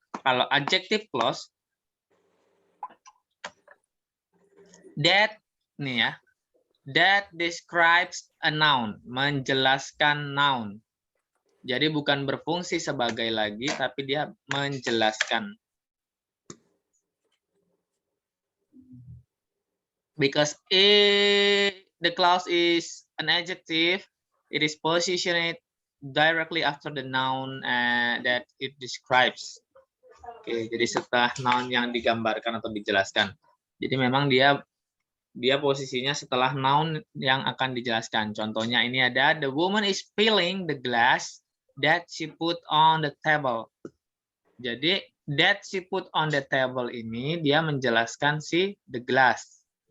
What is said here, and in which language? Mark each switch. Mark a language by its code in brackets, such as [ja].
[en] Kalau adjective clause that nih ya, that describes a noun, [id] menjelaskan [en] noun. [id] Jadi bukan berfungsi sebagai lagi, tapi dia menjelaskan. [en] Because the clause is an adjective, it is positioned directly after the noun that it describes. [id] Oke, jadi setelah noun yang digambarkan atau dijelaskan. Jadi memang dia posisinya setelah noun yang akan dijelaskan. Contohnya ini ada [en] the woman is filling the glass that she put on the table. [id] Jadi [en] that she put on the table [id] ini dia menjelaskan si the glass.